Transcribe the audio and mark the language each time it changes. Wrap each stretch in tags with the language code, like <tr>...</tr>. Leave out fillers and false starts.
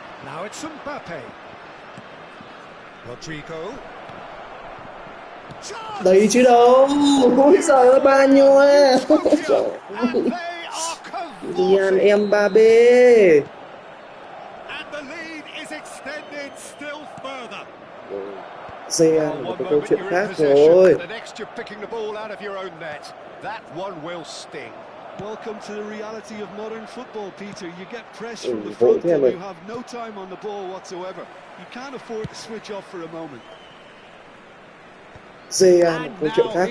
<en>Now it's Mbappe. Rodrigo.</en> <vi>Đấy chứ đâu. Ôi giời ơi, bao nhiêu à.</vi> <en>Kylian Mbappe. And the lead is extended still further.</en> <vi>Zidane là cái câu chuyện khác rồi.</vi> <en>The next you're picking the ball out of your own net. That one will sting. Welcome to the reality of modern football, Peter. You get pressed from the front and you have no time on the ball whatsoever. You can't afford to switch off for a moment.</en> <vi>Zidane câu chuyện khác</vi>